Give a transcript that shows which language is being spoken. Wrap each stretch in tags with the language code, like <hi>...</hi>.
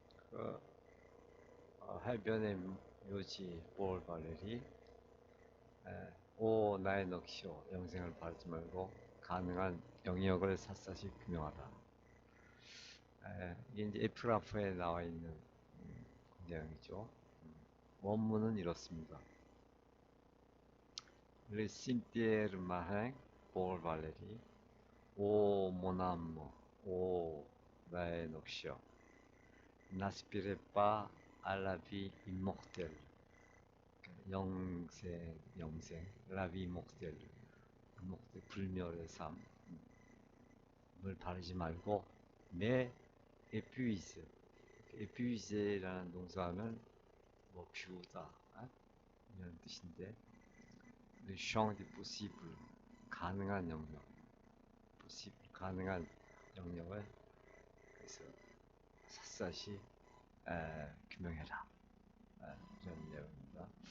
<ko>그, 해변의 묘지 볼 발레리 오 나의 넋이요 영생을 바라지 말고 가능한 영역을 샅샅이 규명하라. 이게 이제 에피그라프에 나와 있는 내용이죠. 원문은 이렇습니다.</ko> <fr>Le cimetière marin pour Valérie. 오 mon âme,</fr> <ko>오 나의 넋이여,</ko> <fr>n'aspirez pas à la vie immortelle.</fr> <ko>영생,</ko> <fr>la vie immortelle,</fr> <ko>불멸의 삶을 바라지 말고,</ko> <fr>mais épuise,</fr> <ko>épuise라는 동사는 뭐 비우다 이런 뜻인데,</ko> <fr>le champ des possibles,</fr> <ko>가능한 영역, possible, 가능한 영역을 그래서 샅샅이 규명해라. 이런 내용입니다.</ko>